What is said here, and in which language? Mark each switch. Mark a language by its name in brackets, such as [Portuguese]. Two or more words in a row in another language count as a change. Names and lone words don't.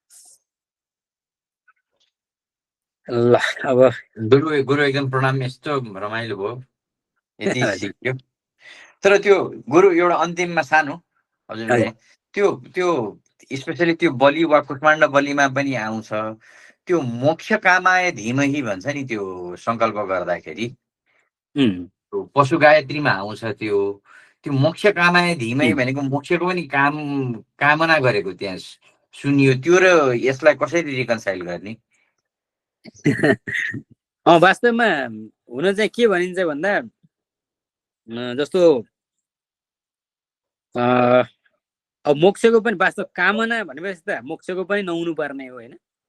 [Nepali] ल अब गुरु एकदम प्रणाम। यस्तो रमाइलो भयो, यति सिक्यो। तर त्यो गुरु एउटा अन्तिममा सानो हजुरले त्यो त्यो स्पेसली त्यो बलि वा कुष्माण्ड बलिमा पनि आउँछ त्यो [Sanskrit] मोक्ष कामाय धीमहि [Nepali] भन्छ नि, त्यो सङ्कल्प गर्दाखेरि पशु गायत्रीमा आउँछ त्यो त्यो [Sanskrit] मोक्ष कामाय धीमहि [Nepali] भनेको मोक्षको पनि कामना गरेको त्यहाँ सुनियो। त्यो र यसलाई कसरी रिकन्साइल गर्ने? वास्तवमा हुन चाहिँ के भनिन्छ भन्दा जस्तो अब मोक्षको पनि वास्तव कामना भनेपछि त मोक्षको पनि नहुनु पर्ने हो होइन।